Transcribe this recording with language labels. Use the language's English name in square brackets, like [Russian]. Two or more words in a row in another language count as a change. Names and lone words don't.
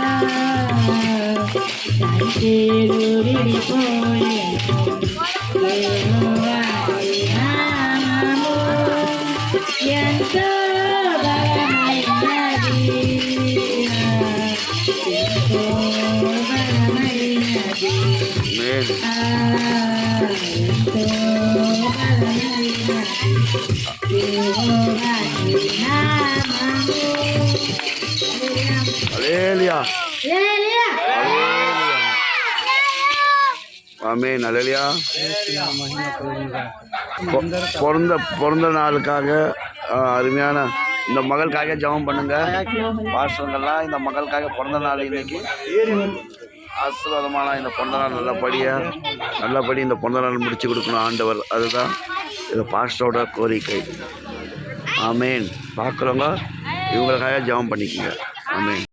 [Telugu] సంఖ్యలు విడిపోయెను యెహోవా నీ నామము ఎంతో బలమైనది ఎంతో బలమైనది ఎంతో బలమైనది యెహోవా నీ నామము హల్లెలూయా హల్లెలూయా [Tamil] ஆமென் ஹல்லேலூயா பிறந்த நாளுக்காக அருமையான இந்த மகளுக்காக ஜெபம் பண்ணுங்க பாஸ்டர்கள்லாம் இந்த மகளுக்காக பிறந்த நாள் இன்னைக்கு ஆசீர்வாதமான இந்த பிறந்த நாள் நல்லபடி இந்த பிறந்த நாள் முடிச்சு கொடுக்கணும் ஆண்டவர் அதுதான் இது பாஸ்டரோட கோரிக்கை ஆமென் பார்க்குறவங்க இவங்களுக்காக ஜெபம் பண்ணிக்கோங்க ஆமென்